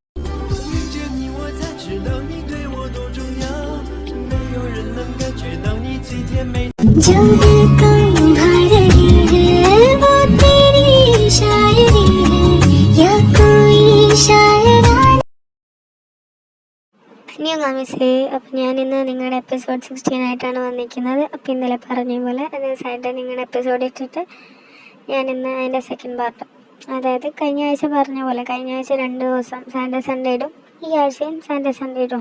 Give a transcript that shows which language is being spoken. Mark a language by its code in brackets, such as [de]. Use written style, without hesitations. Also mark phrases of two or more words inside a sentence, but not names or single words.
[hi] जो दिल को भा रही है वो तेरी शायरी है या कोई शायरा. [ml] മിസ്സേ, അപ്പം ഞാനിന്ന് നിങ്ങളുടെ എപ്പിസോഡ് 16 വന്നിരിക്കുന്നത്. അപ്പം ഇന്നലെ പറഞ്ഞ പോലെ അതേ സൈഡ് നിങ്ങളുടെ എപ്പിസോഡ് ഇട്ടിട്ട് ഞാനിന്ന് അതിൻ്റെ [en] second part, [ml] അതായത് കഴിഞ്ഞ ആഴ്ച പറഞ്ഞ പോലെ കഴിഞ്ഞ ആഴ്ച 2 ദിവസം [en] Saturday Sunday [ml] ഇടും, ഈ ആഴ്ചയും [en] Saturday Sunday [ml] ഇടും.